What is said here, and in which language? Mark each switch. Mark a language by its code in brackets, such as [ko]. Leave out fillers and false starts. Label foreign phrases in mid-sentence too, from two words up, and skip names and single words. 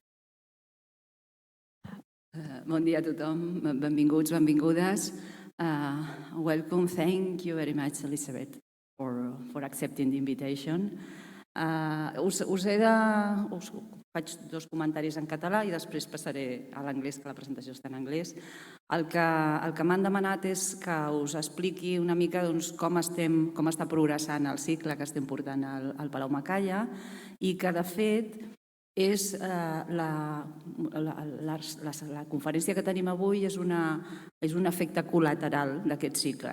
[ca] Bon dia a tothom, benvinguts, benvingudes. [en] Welcome, thank you very much, Elisabeth, for accepting the invitation. [ca] Faig dos comentaris en català i després passaré a l'anglès, que la presentació està en anglès. El que m'han demanat és que us expliqui una mica com està progressant el cicle que estem portant al Palau Macaya i que, de fet, és la conferència que tenim avui és un efecte col·lateral d'aquest cicle.